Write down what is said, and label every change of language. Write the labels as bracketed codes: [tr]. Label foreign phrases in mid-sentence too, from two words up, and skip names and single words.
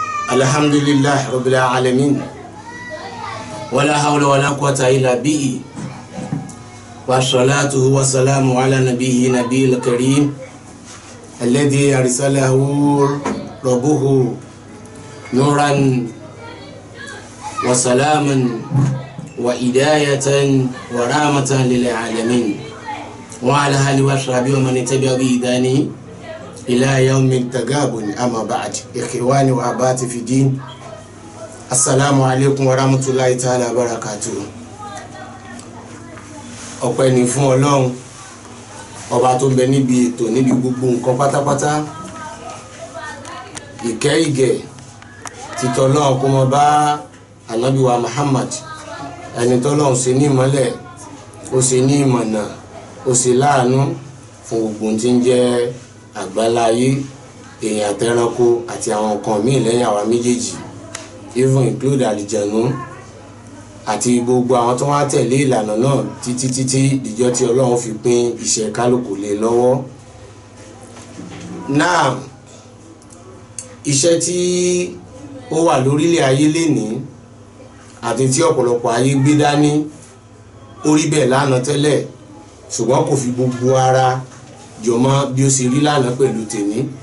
[ar] الحمد لله رب العالمين ولا حول ولا قوة إلا به والصلاة والسلام على النبي الكريم الذي أرسله ربه نورا وسلاما وهداية ورحمة للعالمين وعلى آله وصحبه ومن تبع بإحسان إلى يوم التغابن أما بعد. إخواني وآبائي في الدين، السلام عليكم ورحمة الله تعالى وبركاته. [yo] Ọpẹ́ ni fún Ọlọ́run ọba tó bẹ níbi ètò níbi gbogbo nǹkan pátápátá. Ìkẹ́ ìgẹ̀ títọ́ Ọlọ́run kó mọ́ bá Ànábì wa Muhammad, ẹni tọ́lọ́run ṣe ní ìmọ́lẹ̀, ó ṣe ní ìmọ̀nà, ó ṣe láàánú fún gbogbo tí ń jẹ́ àgbáláyé, èèyàn àtẹranko àti àwọn nǹkan míì lẹ́yìn àwa méjèèjì, [en] even include [yo] àlìjànú àti gbogbo àwọn tó wá tẹ̀lé ìlànà náà títí ìjọ tí Ọlọ́run fi pín iṣẹ́ kálukú lé lọ́wọ́. Náà iṣẹ́ tí ó wà lórílẹ̀ ayé lénìí àti tí ọ̀pọ̀lọpọ̀ ayé gbé dání ó rí bẹ́ẹ̀ lánàá tẹ́lẹ̀, ṣùgbọ́n kò fi gbogbo ara jọmọ́ bí ó ṣe rí lánàá pẹ̀lú tèmi.